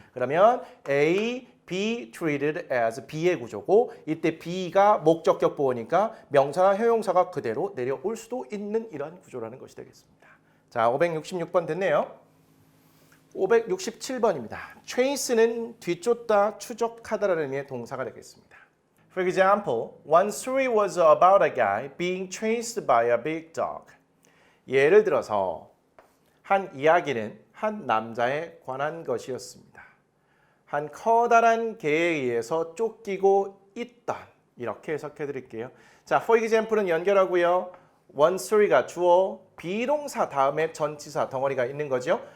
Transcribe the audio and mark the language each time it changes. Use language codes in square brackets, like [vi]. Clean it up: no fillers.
[ko] 그러면 A, be treated as B의 구조고 이때 B가 목적격 보호니까 명사나 형용사가 그대로 내려올 수도 있는 이러한 구조라는 것이 되겠습니다. 자, 566번 됐네요. 567번입니다. chase는 뒤쫓다, 추적하다라는 의미의 동사가 되겠습니다. [en] For example, one story was about a guy being chased by a big dog. [ko] 예를 들어서 한 이야기는 한 남자에 관한 것이었습니다. 한 커다란 개에 의해서 쫓기고 있던 이렇게 해석해 드릴게요. 자, for example은 연결하고요. one story가 주어, 비동사 다음에 전치사 덩어리가 있는 거죠.